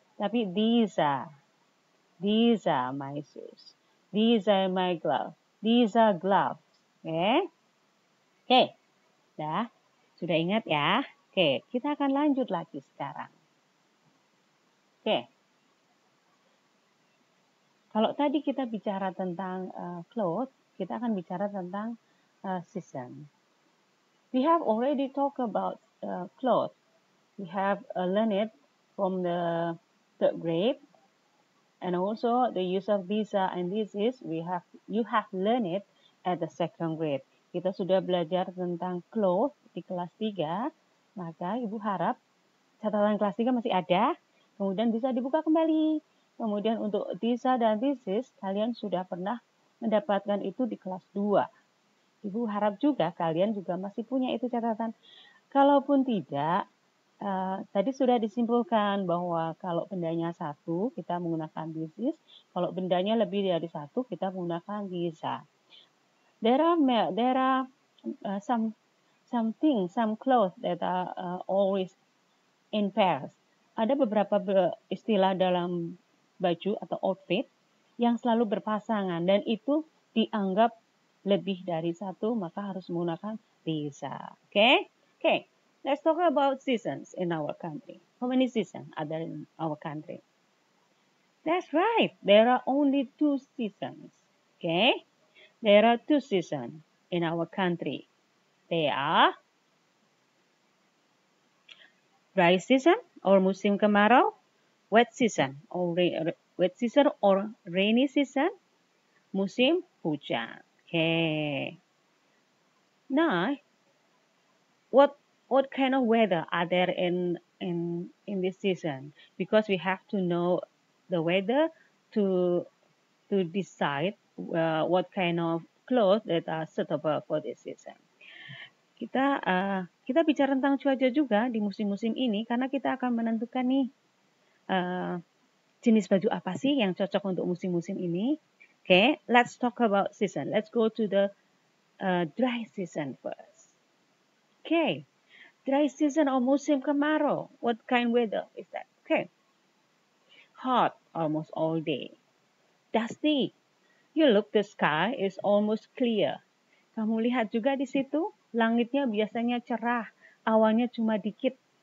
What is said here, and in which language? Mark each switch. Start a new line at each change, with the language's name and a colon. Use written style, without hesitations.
Indonesian: Tapi
English: these are my shoes, these are my gloves, these are gloves.
Indonesian: Oke, sudah ingat ya. Oke, kita akan lanjut lagi sekarang. Oke. Kalau tadi kita bicara tentang clothes, kita akan bicara tentang season.
English: We have already talked about clothes. We have learned it from the third grade, and also the use of these are and this is. You have learned it at the second grade.
Indonesian: Kita sudah belajar tentang clothes di kelas 3, maka Ibu harap catatan kelas 3 masih ada, kemudian bisa dibuka kembali. Kemudian untuk these dan this is, kalian sudah pernah mendapatkan itu di kelas 2. Ibu harap juga kalian juga masih punya itu catatan. Kalaupun tidak, tadi sudah disimpulkan bahwa kalau bendanya satu, kita menggunakan this is. Kalau bendanya lebih dari satu, kita menggunakan these are.
English: There are some things, some clothes that are always in pairs.
Indonesian: Ada beberapa istilah dalam baju atau outfit yang selalu berpasangan dan itu dianggap lebih dari satu, maka harus menggunakan bisa.
English: Okay? Okay. Let's talk about seasons in our country. How many seasons are there in our country? That's right. There are only 2 seasons. Okay? There are 2 seasons in our country. They are dry season or
Indonesian: musim kemarau,
English: wet season or rainy season,
Indonesian: musim hujan.
English: Okay. Now, what kind of weather are there in this season? Because we have to know the weather to decide what kind of clothes that are suitable for this season.
Indonesian: Kita bicara tentang cuaca juga di musim-musim ini karena kita akan menentukan nih jenis baju apa sih yang cocok untuk musim-musim ini.
English: Okay, let's talk about season. Let's go to the dry season first. Okay, dry season or
Indonesian: musim kemarau.
English: What kind weather is that? Okay, hot almost all day. Dusty. You look, the sky is almost clear.
Indonesian: Kamu lihat juga di situ, langitnya biasanya cerah, awannya cuma dikit.